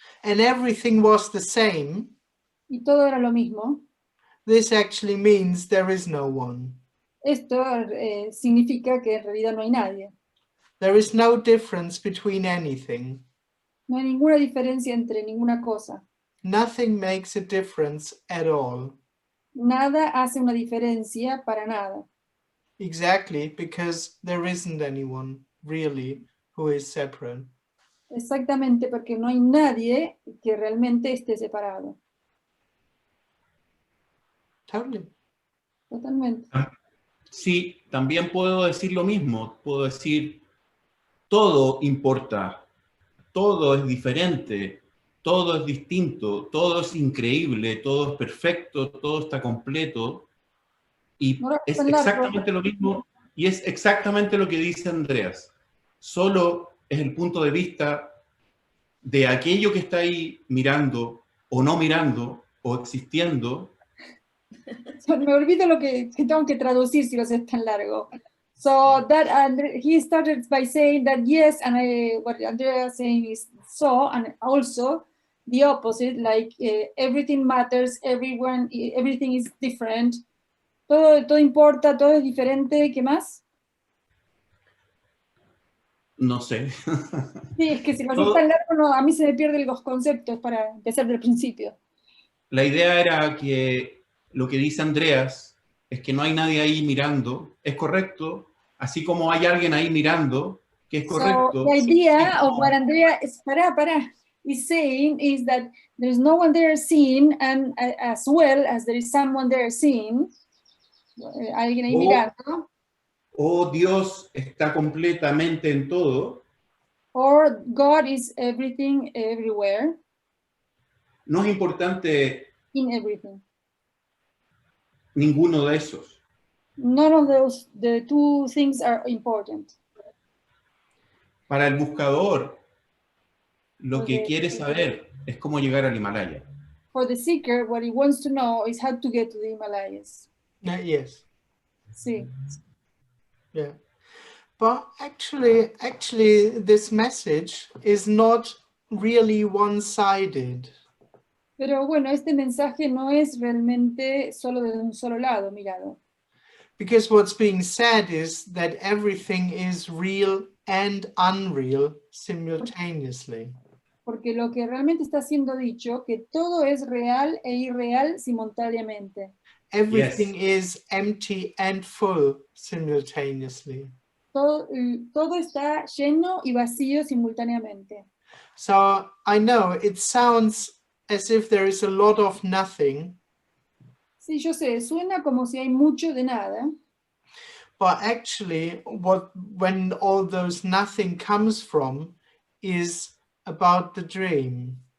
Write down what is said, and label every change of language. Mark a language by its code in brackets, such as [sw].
[en] and everything was the same, [es] y todo era lo mismo. [en] this actually means there is no one. [es] Esto significa que en realidad no hay nadie. [en] There is no difference between anything. [es] No hay ninguna diferencia entre ninguna cosa. [en] Nothing makes a difference at all. [es] Nada hace una diferencia para nada. [en] Exactly, because there isn't anyone really who is separate. [es] Exactamente, porque no hay nadie que realmente esté separado. [en] Totally. [es] Totalmente. Sí, también puedo decir lo mismo. Puedo decir, todo importa, todo es diferente, todo es distinto, todo es increíble, todo es perfecto, todo está completo. Y No, es tan largo. exactamente lo mismo, y es exactamente lo que dice Andreas. Solo es el punto de vista de aquello que está ahí mirando, o no mirando, o existiendo. Me olvido lo que tengo que traducir si lo sé tan largo. [en] So that he started by saying that yes, and what Andrea is saying is so, and also the opposite, like everything matters, everything is different, [es] todo importa, todo es diferente. ¿Qué más? No sé. Sí, es que si lo haces tan largo, no, a mí se me pierden los conceptos para empezar del principio. La idea era que lo que dice Andreas es que no hay nadie ahí mirando, es correcto, así como hay alguien ahí mirando, que es correcto. [en] So the idea of what Andrea is saying is that there's no one there seeing, and as well as there is someone there seeing, [es] alguien ahí mirando. O Dios está completamente en todo. [en] Or God is everything, everywhere. [es] No es importante [en] In everything. [es] ninguno de esos. [en] None of those, the two things are important. [es] Para el buscador, lo que [en] Okay. [es] quiere saber es cómo llegar al Himalaya. [en] For the seeker, what he wants to know is how to get to the Himalayas. Yes. [es] Sí. [en] Yeah. But actually, this message is not really one-sided. [es] Pero bueno, este mensaje no es realmente solo de un solo lado, mirado. [en] Because what's being said is that everything is real and unreal simultaneously. [es] Porque lo que realmente está siendo dicho, que todo es real e irreal simultáneamente. [en] Everything is empty and full simultaneously. [es] Todo está lleno y vacío simultáneamente. [en] So I know it sounds as if there is a lot of nothing, [es] Sí, yo sé, suena como si hay mucho de nada, [en] but actually when all those nothing comes from is about the dream.